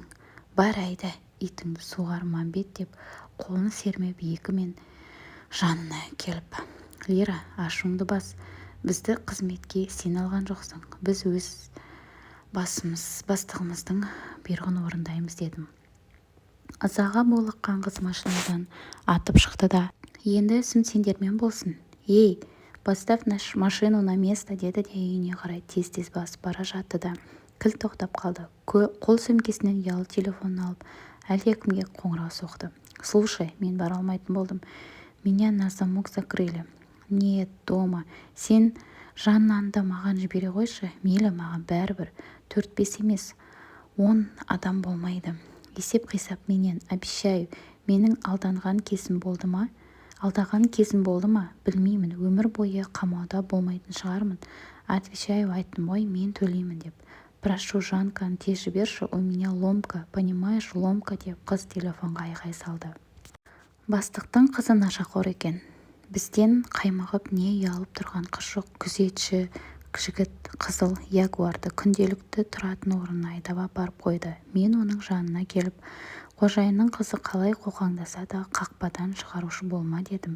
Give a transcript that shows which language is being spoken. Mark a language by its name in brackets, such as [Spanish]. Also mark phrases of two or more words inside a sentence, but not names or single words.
[Kazakh] Бар, айда, итіңді суғар Мамбет деп қолын сермеп екімен жанына келіп: Лира, ашуыңды бас. Бізді қызметке сен алған жоқсың. Біз өз бастығымыздың бұйрығын орындаймыз дедім. Ызаға булыққан қыз машинадан атып шықты да: енді ісім сендермен болсын. [Russian] Поставь машину на место, [Kazakh] деді де үйіне қарай тез-тез басып бара жатты да кілт тоқтап қалды. Қол сөмкесінен ұялы телефонын алып әлдекімге қоңырау соқты. Слушай, мен бара алмайтын болдым. [Russian] Меня на замок закрыли. Нет, дома. [Kazakh] Сен Жаннанды маған жібере қойшы. Мейлі, маған бәрібір. 4-5 емес, 10 адам болмайды. Есеп-қисап менен, обещаю. Менің алдаған кезім болды ма? Білмеймін, өмір бойы қамауда болмайтын шығармын. Отвечаю, айттым ғой, мен төлеймін деп. Прошу, Жанканы тез жіберші, [Russian] у меня ломка, понимаешь, ломка [Kazakh] деп қыз телефонға айғай салды. Бастықтың қызы нашақор екен. Бізден қаймығып не ұялып тұрған қыз жоқ. Күзетші жігіт қызыл ягуарды күнделікті тұратын орнына айдап апарып қойды. Мен оның жанына келіп: қожайынның қызы қалай қоқаңдаса да қақпадан шығарушы болма дедім.